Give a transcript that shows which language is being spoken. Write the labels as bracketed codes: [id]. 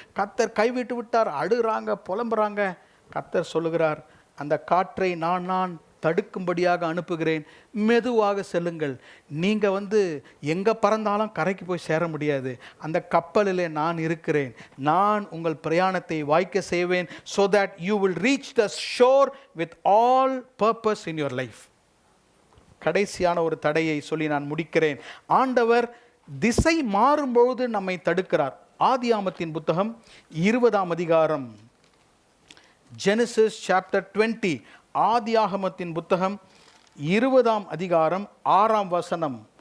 [ta] கர்த்தர் கைவிட்டு விட்டார், அழுகிறாங்க, புலம்புறாங்க. கர்த்தர் சொல்லுகிறார், அந்த காற்றை நான் தடுக்கும்படியாக அனுப்புகிறேன், மெதுவாக செல்லுங்கள். நீங்கள் எங்கே பறந்தாலும் கரைக்கு போய் சேர முடியாது. அந்த கப்பலிலே நான் இருக்கிறேன், நான் உங்கள் பிரயாணத்தை வாய்க்க செய்வேன். [en] so that you will reach the shore with all purpose in your life. [ta] கடைசியான ஒரு தடையை சொல்லி நான் முடிக்கிறேன். ஆண்டவர் திசை மாறும்பொழுது நம்மை தடுக்கிறார். ஆதியாமத்தின் புத்தகம் 20ஆம் அதிகாரம், [en] Genesis chapter 20, [ta] ஆதியாகமத்தின் புத்தகம் 20ஆம் அதிகாரம் 6ஆம் வசனம்.